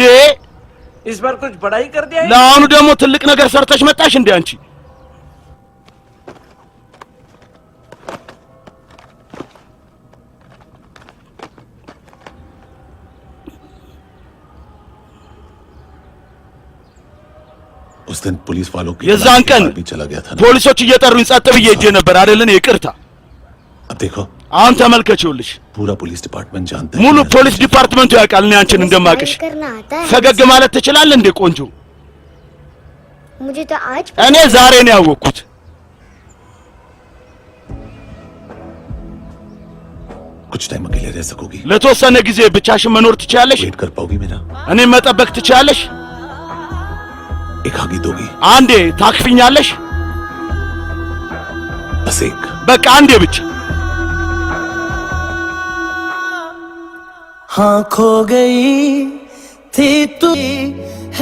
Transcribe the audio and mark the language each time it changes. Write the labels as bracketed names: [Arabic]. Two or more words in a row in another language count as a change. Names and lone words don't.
[Hindi] इस बार कुछ बड़ा ही कर दिया है [Amharic] ለአሁኑ ደግሞ ትልቅ ነገር ሰርተሽ መጣሽ እንዴ አንቺ [Hindi] उस दिन पुलिस वालों की [Amharic] የዛን ቀን [Hindi] भी चला गया था [Amharic] ፖሊሶች እየጠሩኝ ጸጥ ብዬ ሄጄ ነበር አይደለን ይቅርታ [Hindi] अब देखो [Amharic] አሁን ተመልከቺውልሽ [Hindi] पूरा [English] police department [Hindi] जानता है [Amharic] ሙሉ ፖሊስ ዲፓርትመንቱ ያውቃል እኔ አንቺን እንደማቅሽ ፈገግ ማለት ትችላለህ እንዴ ቆንጆ [Hindi] मुझे तो आज [Amharic] እኔ ዛሬ ነው ያወቅኩት [Hindi] कुछ टाइम अकेले रह सकोगी [Amharic] ለተወሰነ ጊዜ ብቻሽን መኖር ትችያለሽ [Hindi] वेट कर पाओगी मेरा [Amharic] እኔ መጠበቅ ትችያለሽ [Hindi] एक आगे दोगी [Amharic] አንዴ ታክፊኛለሽ [Hindi] बस एक [Amharic] በቃ አንዴ ብቻ [Hindi] हाँ खो गई थी तू